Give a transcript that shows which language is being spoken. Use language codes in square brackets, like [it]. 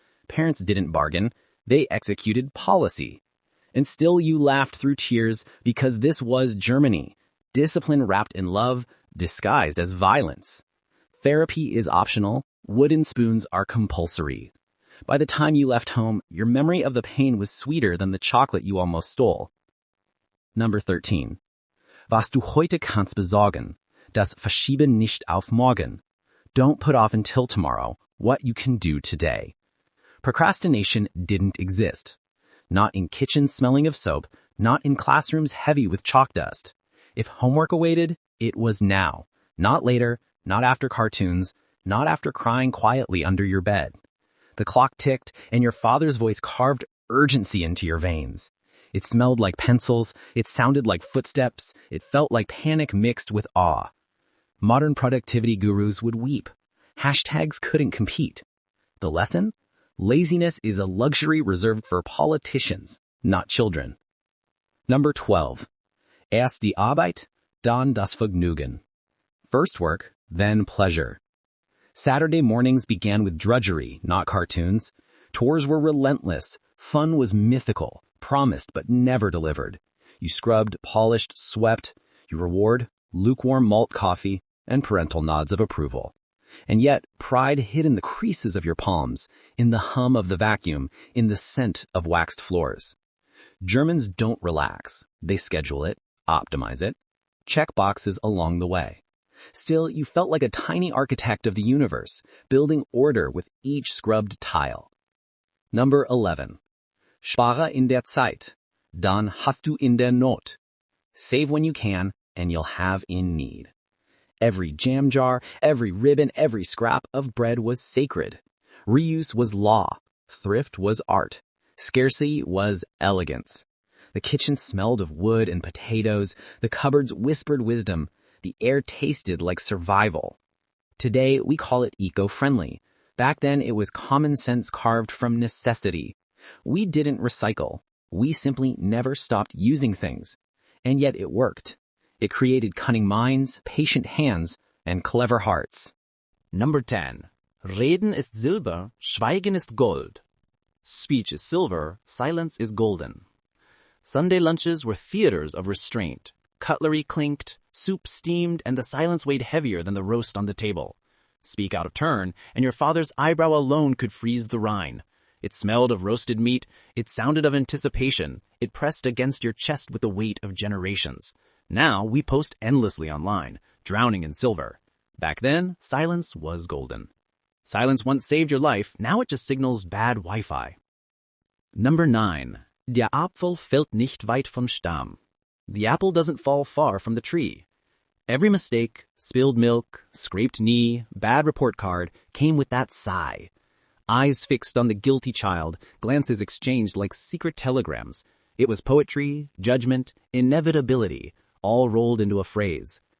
[en] Parents didn't bargain, they executed policy. And still you laughed through tears because this was Germany, discipline wrapped in love, disguised as violence. Therapy is optional, wooden spoons are compulsory. By the time you left home, your memory of the pain was sweeter than the chocolate you almost stole. Number 13. [de] Was du heute kannst besorgen, das verschiebe nicht auf morgen. [en] Don't put off until tomorrow what you can do today. Procrastination didn't exist. Not in kitchens smelling of soap, not in classrooms heavy with chalk dust. If homework awaited, it was now. Not later, not after cartoons, not after crying quietly under your bed. The clock ticked, and your father's voice carved urgency into your veins. It smelled like pencils, it sounded like footsteps, it felt like panic mixed with awe. Modern productivity gurus would weep. Hashtags couldn't compete. The lesson? Laziness is a luxury reserved for politicians, not children. Number 12. [de] Erst die Arbeit, dann das Vergnügen. [en] First work, then pleasure. Saturday mornings began with drudgery, not cartoons. Tours were relentless. Fun was mythical, promised but never delivered. You scrubbed, polished, swept. Your reward, lukewarm malt coffee and parental nods of approval. And yet, pride hid in the creases of your palms, in the hum of the vacuum, in the scent of waxed floors. Germans don't relax. They schedule it, optimize it, check boxes along the way. Still, you felt like a tiny architect of the universe, building order with each scrubbed tile. Number 11. [de] Spare in der Zeit, dann hast du in der Not. [en] Save when you can, and you'll have in need. Every jam jar, every ribbon, every scrap of bread was sacred. Reuse was law. Thrift was art. Scarcity was elegance. The kitchen smelled of wood and potatoes. The cupboards whispered wisdom. The air tasted like survival. Today, we call it eco-friendly. Back then, it was common sense carved from necessity. We didn't recycle. We simply never stopped using things. And yet it worked. It created cunning minds, patient hands, and clever hearts. Number 10. [de] Reden ist Silber, Schweigen ist Gold. [en] Speech is silver, silence is golden. Sunday lunches were theaters of restraint. Cutlery clinked, soup steamed, and the silence weighed heavier than the roast on the table. Speak out of turn, and your father's eyebrow alone could freeze the rind. It smelled of roasted meat, it sounded of anticipation, it pressed against your chest with the weight of generations. Now we post endlessly online, drowning in silver. Back then, silence was golden. Silence once saved your life, now it just signals bad Wi-Fi. Number 9. [de] Der Apfel fällt nicht weit vom Stamm. [en] The apple doesn't fall far from the tree. Every mistake, spilled milk, scraped knee, bad report card came with that sigh. Eyes fixed on the guilty child, glances exchanged like secret telegrams. It was poetry, judgment, inevitability, all rolled into a phrase.